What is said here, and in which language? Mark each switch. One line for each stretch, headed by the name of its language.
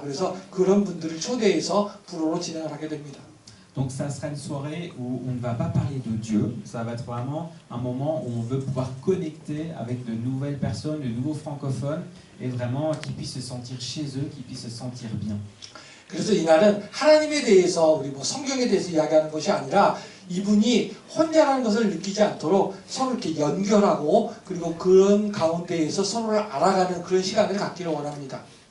Korean: 그래서 그런 분들을 초대해서 불어로 진행을 하게 됩니다.
French: Donc ça sera une soirée où on ne va pas parler de Dieu, ça va être vraiment un moment où on veut pouvoir connecter avec de nouvelles personnes, de nouveaux francophones, et vraiment qu'ils puissent se sentir chez eux, qu'ils puissent se sentir bien.
Korean: 그래서 이날은 하나님에 대해서 우리 성경에 대해서 이야기하는 것이 아니라 이분이 혼자라는 것을 느끼지 않도록 서로 이렇게 연결하고 그리고 그런 가운데에서 서로를 알아가는 그런 시간을 갖기를 원합니다.